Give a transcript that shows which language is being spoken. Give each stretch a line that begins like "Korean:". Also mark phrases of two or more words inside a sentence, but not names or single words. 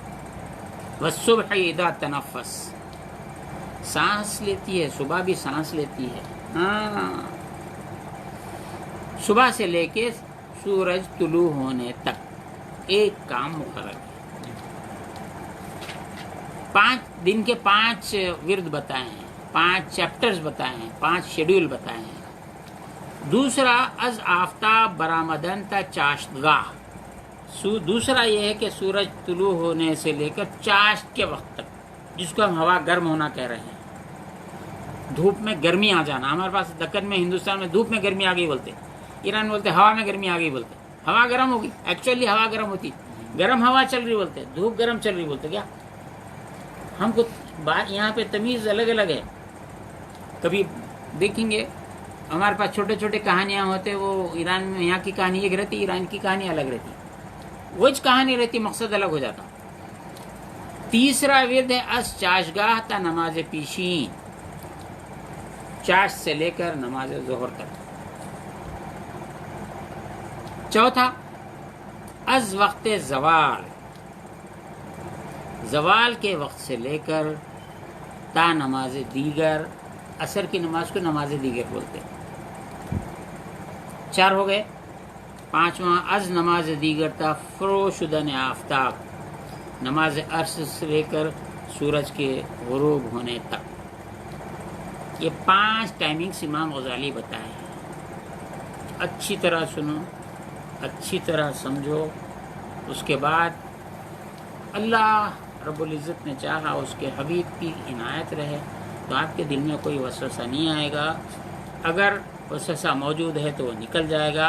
Arabic: والصبح اذا تنفس،
Urdu: سانس لیتی ہے، صبح بھی سانس لیتی ہے، ہاں، صبح سے لے کے سورج طلوع ہونے تک ایک کام مقرر ہے۔ 5 دن کے 5 ورد بتائے ہیں، 5 چیپٹرز بتائے ہیں، 5 شیڈول بتائے ہیں۔
Persian: دوسرا از آفتاب برآمدن تا چاشتگاہ،
Urdu: دوسرا یہ ہے کہ سورج طلوع ہونے سے لے کر چاشت کے وقت تک، جس کو ہم ہوا گرم ہونا کہہ رہے ہیں، دھوپ میں گرمی آ جانا۔ ہمارے پاس دکن میں، ہندوستان میں دھوپ میں گرمی آ گئی بولتے، ایران میں بولتے ہوا میں گرمی آ گئی بولتے، ہوا گرم ہوگی، ایکچولی ہوا گرم ہوتی، گرم ہوا چل رہی بولتے، دھوپ گرم چل رہی بولتے۔ کیا ہم کو یہاں پہ تمیز الگ الگ ہے۔ کبھی دیکھیں گے ہمارے پاس چھوٹے چھوٹے کہانیاں ہوتے، وہ ایران میں یہاں کی کہانی ایک رہتی، ایران کی کہانی الگ رہتی، وہی کہانی رہتی، مقصد الگ ہو جاتا۔
Persian: تیسرا ورد ہے از چاشگاہ تا نماز پیشین،
Urdu: چاش سے لے کر نماز ظہر تک۔ چوتھا
Persian: از وقت زوال
Urdu: زوال کے وقت سے لے کر
Persian: تا نماز دیگر،
Urdu: عصر کی نماز کو نماز دیگر بولتے ہیں، 4 ہو گئے۔
Persian: 5واں از نماز دیگر تا فرو شدن آفتاب،
Urdu: نماز عصر سے لے کر سورج کے غروب ہونے تک۔ یہ 5 ٹائمنگز امام غزالی بتائے ہیں، اچھی طرح سنو، اچھی طرح سمجھو۔ اس کے بعد اللہ رب العزت نے چاہا اس کے حبیب کی عنایت رہے تو آپ کے دل میں کوئی وسوسہ نہیں آئے گا، اگر وسوسہ موجود ہے تو وہ نکل جائے گا۔